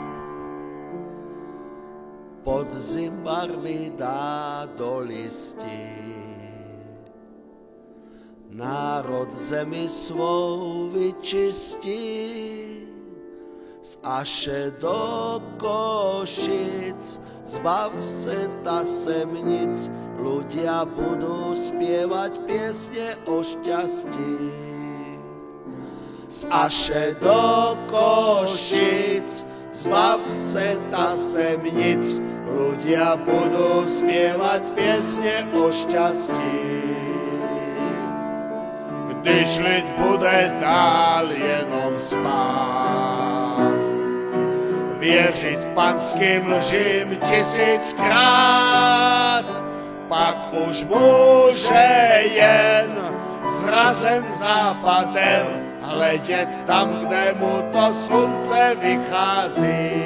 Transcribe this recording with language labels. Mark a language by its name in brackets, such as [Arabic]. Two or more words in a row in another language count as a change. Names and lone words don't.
[Czech] Podzim barvy dá do listí, národ zemi svou vyčistí. Z Aše do Košic, zbav se ta semnic, [Slovak] ľudia budú spievať piesne o šťastí. [Czech] Z Aše do Košic, zbav se ta semnic, [Slovak] ľudia budú spievať piesne o šťastí. [Czech] Když lid bude dál jenom spát, věřit panským lžím 1000krát, pak už může jen zrazen západem hledět tam, kde mu to slunce vychází.